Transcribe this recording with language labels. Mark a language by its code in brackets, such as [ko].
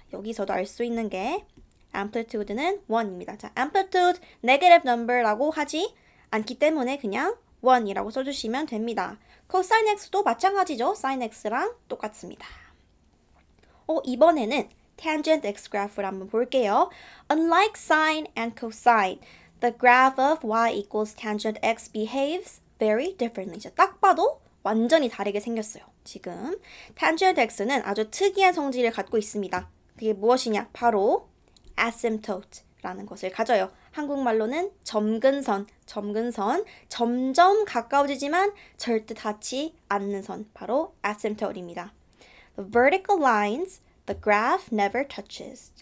[ko] 여기서도 알 수 있는 게 amplitude는 1입니다. 자, amplitude negative number라고 하지 않기 때문에 그냥 1이라고 써주시면 됩니다. cosine x도 마찬가지죠. sin x랑 똑같습니다. 이번에는 tangent x graph를 한번 볼게요. [en] Unlike sine and cosine, the graph of y equals tangent x behaves very differently. [ko] 딱 봐도 완전히 다르게 생겼어요. 지금 tangent x는 아주 특이한 성질을 갖고 있습니다. 그게 무엇이냐? 바로 asymptote라는 것을 가져요. 한국말로는 점근선, 점점 가까워지지만 절대 닿지 않는 선, 바로 asymptote입니다. [en] The vertical lines the graph never touches.